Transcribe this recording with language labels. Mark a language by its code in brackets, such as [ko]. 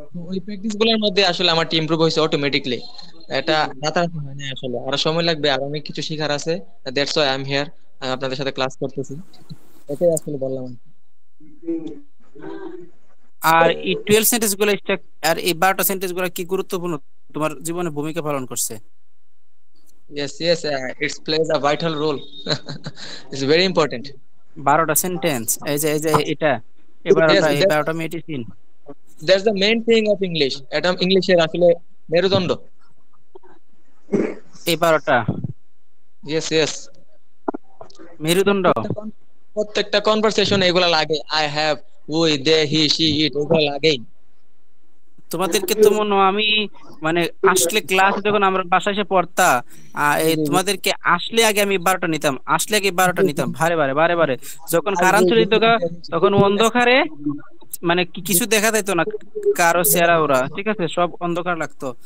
[bn] ওই প্র্যাকটিস গুলোর মধ্যে আসলে আমার ইমপ্রুভ হয়েছে অটোমেটিকলি। এটা রাতারাতি হয় না, আসলে আরো সময় লাগবে, আর অনেক কিছু শেখার আছে। [en] that's why I am here, [bn] আপনাদের সাথে ক্লাস করতেছি। এটাই আসলে বললাম। আর এই 12 সেন্টেন্স গুলো আর এই 12টা সেন্টেন্স গুলো কি গুরুত্বপূর্ণ তোমার জীবনে ভূমিকা পালন করছে? [en] Yes, yes, it plays a vital role. It's very important. [bn] 12টা sentence, এই যে এটা, এই [en] Yes, [bn] 12টা, এই 12টা medicine, [en] that's the main thing of English. [bn] এটা ইংলিশের আসলে মেরুদণ্ড। এই 12টা [en] Yes, yes. [bn] মেরুদণ্ড। প্রত্যেকটা কনভারসেশন এগুলা লাগে। [en] I have, we, they, he, she, it, [bn] এগুলা লাগেই। তোমাদেরকে তো মনে হয় আমি মানে আসলে ক্লাসে যখন আমরা বাসায় এসে পড়তা, এই জি, জি। তোমাদেরকে আসলে আগে আমি 12টা নিতাম, আসলে আগে 12টা নিতাম বারে বারে বারে বারে। যখন আর কারেন্ট যে চলে যেত গা, তখন যে- অন্ধকারে মানে কিছু দেখা যেত না, কারো চেহারা ওরা, ঠিক আছে, সব অন্ধকার লাগতো।